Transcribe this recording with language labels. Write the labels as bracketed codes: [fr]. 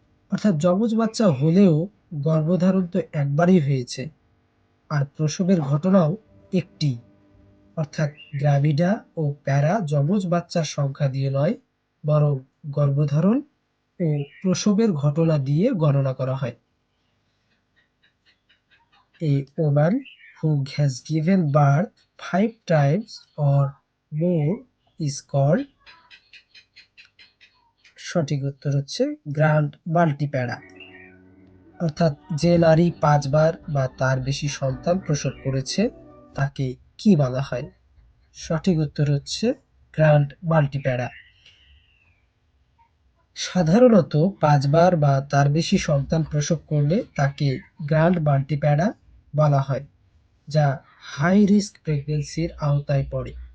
[bn] অর্থাৎ যমজ বাচ্চা হলেও গর্ভধারণ তো একবারই হয়েছে, আর প্রসবের ঘটনাও একটি, অর্থাৎ গ্র্যাভিডা ও প্যারা যমজ বাচ্চার সংখ্যা দিয়ে নয়, বরং গর্ভধারণ ও প্রসবের ঘটনা দিয়ে গণনা করা হয়। [en] A woman who has given birth 5 times or more is called, [bn] সঠিক উত্তর হচ্ছে গ্র্যান্ড মাল্টিপ্যারা। অর্থাৎ যে নারী 5 বার বা তার বেশি সন্তান প্রসব করেছে তাকে কি বলা হয়? সঠিক উত্তর হচ্ছে গ্র্যান্ড মাল্টিপ্যারা। সাধারণত 5 বার বা তার বেশি সন্তান প্রসব করলে তাকে গ্র্যান্ড মাল্টিপ্যারা বলা হয়, যা হাই রিস্ক প্রেগন্যান্সির আওতায় পড়ে।